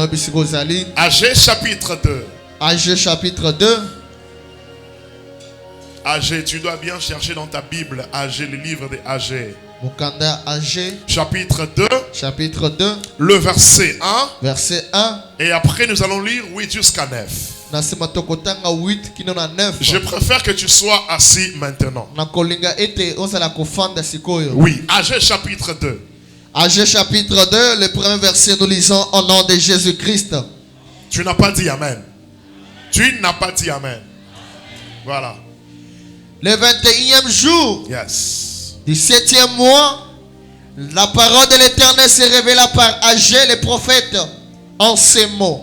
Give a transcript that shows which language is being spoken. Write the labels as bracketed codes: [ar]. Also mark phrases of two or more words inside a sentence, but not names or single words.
[fr] Agé chapitre 2. Agé chapitre 2. Agé, tu dois bien chercher dans ta Bible, Agé, le livre de Agé. [ln] Mukanda Agé, [fr] Chapitre 2, chapitre 2, le verset 1. verset 1. Et après, nous allons lire 8 jusqu'à 9. [ln] Nasema tokotanga 8 kino na 9. [fr] Je préfère que tu sois assis maintenant. [ln] Nakolinga ete ozala kofanda sikoyo. [fr] Oui, Agé chapitre 2. Agé chapitre 2, le premier verset, nous lisons au nom de Jésus-Christ. Tu n'as pas dit Amen. Tu n'as pas dit Amen. Voilà. Le 21e jour Yes. du 7e mois, la parole de l'Éternel s'est révélée par Agé le prophète en ces mots.